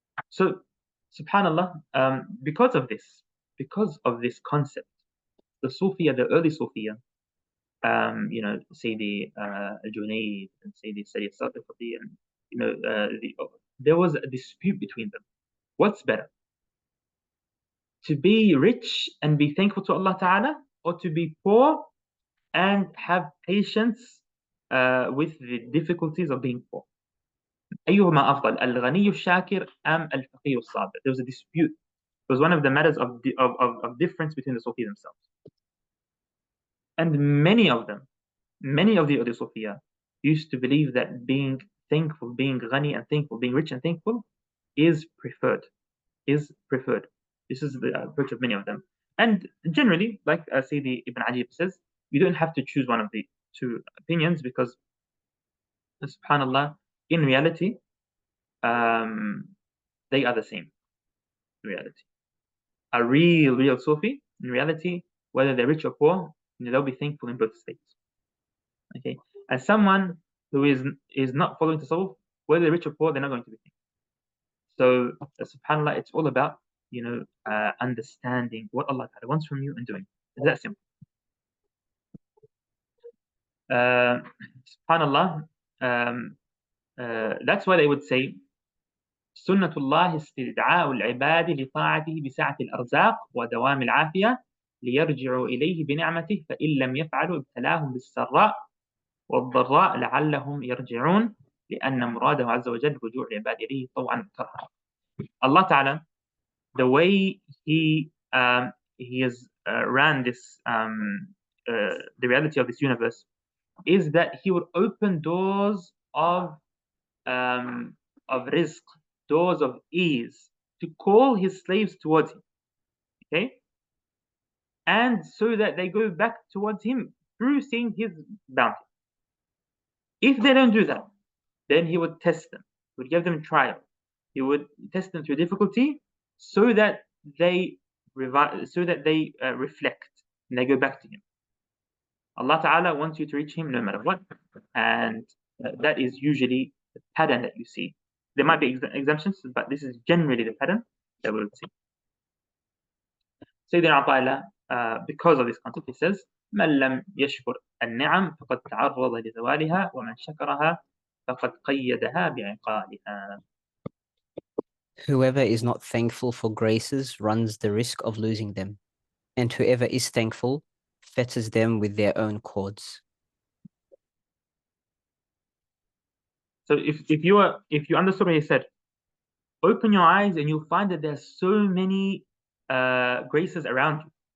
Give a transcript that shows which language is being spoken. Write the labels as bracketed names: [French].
[English] So, subhanallah, because of this concept, the Sufiya, the early Sufiya, say the al-Junayd and say the Sayyid Sadiqati, and there was a dispute between them. What's better? To be rich and be thankful to Allah Ta'ala, or to be poor and have patience with the difficulties of being poor? [Arabic] أيهما أفضل الغني الشاكر أم الفقير الصابر? [English] There was a dispute. It was one of the matters of difference between the Sufi themselves. And many of the other Sufiya used to believe that being thankful, being ghani and thankful, being rich and thankful is preferred. This is the approach of many of them. And generally, like Sayyidi Ibn Ajib says, you don't have to choose one of the two opinions because, subhanallah, in reality, they are the same. In reality, a real Sufi, in reality, whether they're rich or poor, they'll be thankful in both states. Okay, and someone who is not following tasawwuf, whether they're rich or poor, they're not going to be thankful. So, subhanallah, it's all about understanding what Allah Ta'ala wants from you and doing. It's that simple. Subhanallah, that's why they would say [Arabic] سنة الله استدعاء العباد لطاعته بسعة الأرزاق ودوام العافية ليرجعوا إليه بنعمته فإن لم يفعلوا ابتلاهم بالسراء والضراء لعلهم يرجعون لأن مراده عز وجل رجوع العباد إليه طوعا كرها. [English] Allah Ta'ala, the way He has ran this the reality of this universe is that He would open doors of rizq, doors of ease, to call His slaves towards Him, okay, and so that they go back towards Him through seeing His bounty. If they don't do that, then He would test them, He would give them trial, He would test them through difficulty, so that they reflect and they go back to Him. Allah Ta'ala wants you to reach Him no matter what, and that is usually the pattern that you see. There might be exemptions, but this is generally the pattern that we'll see. [Arabic] Sayyidina ʿAṭā, [English] because of this concept, he says, [Arabic] مَنْ لَمْ يَشْكُرْ النِّعَمْ فَقَدْ تَعَرَّضَ لِزَوَالِهَا وَمَنْ شَكَرَهَا فَقَدْ قَيَّدَهَا بِعِقَالِهَا. [English] Whoever is not thankful for graces runs the risk of losing them, and whoever is thankful fetters them with their own cords. So if you understood what he said, open your eyes and you'll find that there's so many graces around you.